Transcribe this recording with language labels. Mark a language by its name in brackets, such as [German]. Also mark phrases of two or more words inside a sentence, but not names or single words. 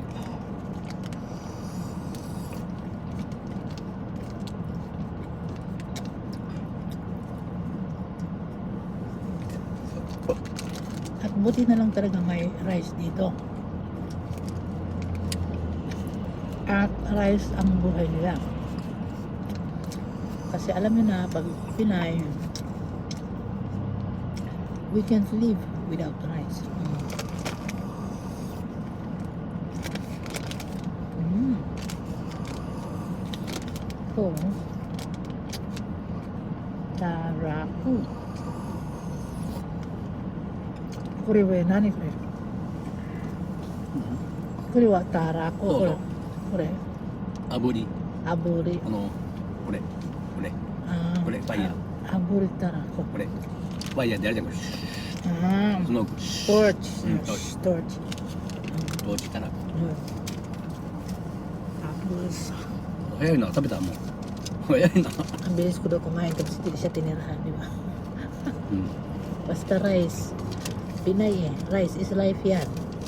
[Filipino] At buti na lang talaga may rice dito. At rice ang buhay nila. Kasi alam niyo na, pag Pinay, [English] we can't live without rice. [Filipino] Ito, [Japanese] taraku. これ何これ? これはタラク. Oh. Kore. Aburi. Aburi. これ。これ、ファイヤー。炙りタラク. これ。ファイヤーでやるじゃん、これ。 Ah, スモーク。 [English] torch. Torch. Torch. [Japanese] どうしたら。 [Filipino] Tapos, [Japanese] 早いな、食べたもう。早いな。 [Filipino] ang bilis ko daw kumain tapos hindi siya tinirahan, di ba? うん。 Basta rice. Pinay eh. [English] Rice is life [Filipino] yan.